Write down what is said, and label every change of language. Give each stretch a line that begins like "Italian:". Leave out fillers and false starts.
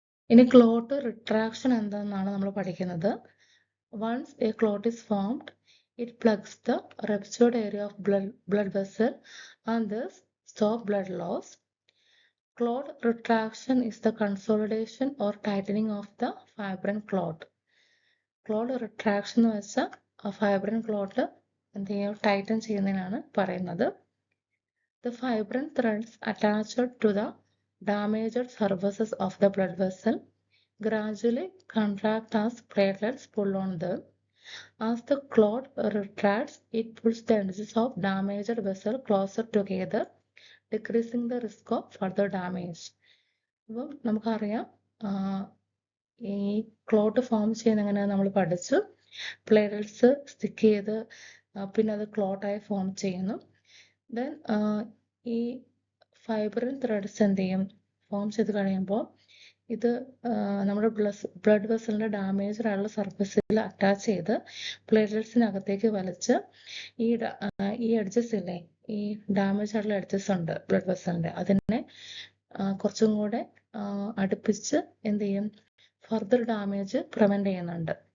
Malayalam: ഇനി clot retraction എന്താണെന്നാണ് നമ്മൾ പഠിക്കുന്നത്.
English: Once a clot is formed, it plugs the ruptured area of blood vessel and thus stop blood loss. Clot retraction is the consolidation or tightening of the fibrin clot.
Malayalam: Clot retraction എന്ന് വെച്ചാൽ fibrin clot എന്ത് ചെയ്യും, Titan ചെയ്യുന്നതിനാണ് പറയുന്നത്.
English: The fibrin threads attached to the damaged surfaces of the blood vessel gradually contract as platelets pull on them. As the clot retracts, it pulls the edges of damaged vessel closer together, decreasing the risk of further damage.
Malayalam: അപ്പം നമുക്കറിയാം ഈ clot form ചെയ്യുന്ന എങ്ങനെയാണെന്ന് നമ്മൾ പഠിച്ചു. Platelets stick ചെയ്ത് പിന്നെ അത് ക്ലോട്ടായി ഫോം ചെയ്യുന്നു. ദെൻ ഈ ഫൈബ്രിൻ ത്രെഡ്സ് എന്ത് ചെയ്യും, ഫോം ചെയ്ത് കഴിയുമ്പോൾ ഇത് നമ്മുടെ ബ്ലഡ് വെസലിൻ്റെ ഡാമേജ് ആയുള്ള സർഫസിൽ അറ്റാച്ച് ചെയ്ത് പ്ലേറ്റ്ലെറ്റ്സിനകത്തേക്ക് വലിച്ച് ഈ എഡ്ജസ് ഇല്ലേ, ഈ ഡാമേജ് ആയിട്ടുള്ള എഡ്ജസ് ഉണ്ട് ബ്ലഡ് വെസലിൻ്റെ, അതിനെ കുറച്ചും കൂടെ അടുപ്പിച്ച് എന്ത് ചെയ്യും, ഫർദർ ഡാമേജ് പ്രിവെൻറ്റ് ചെയ്യുന്നുണ്ട്.